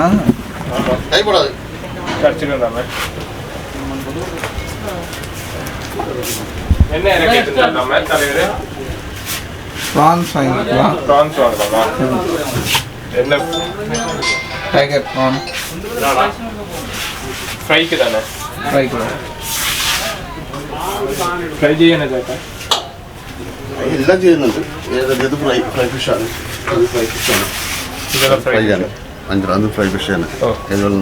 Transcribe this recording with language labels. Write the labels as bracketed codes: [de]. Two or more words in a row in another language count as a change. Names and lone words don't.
[ta] ஆமாம். கை போடாது. கடிச்சிடும் தானே. என்ன இறக்கிட்டு இருந்தாம தலைவர்? ப்ரான்ஸ் வாங்கிக்கலாம். ப்ரான்ஸ் வாங்கலாமா? என்ன? [en] tiger prawn. [ml] ഫ്രൈക്ക് തന്നെ. ഫ്രൈ ചെയ്യാനാ ചേട്ടാ? എല്ലാം ചെയ്യുന്നുണ്ട്. ഇത് [en] fry fishആണ്. [ml] ഇതെല്ലാം ഫ്രൈ ആണ്. വഞ്ചരം അത് [en] fry fishആണ്. [ml] എല്ലാം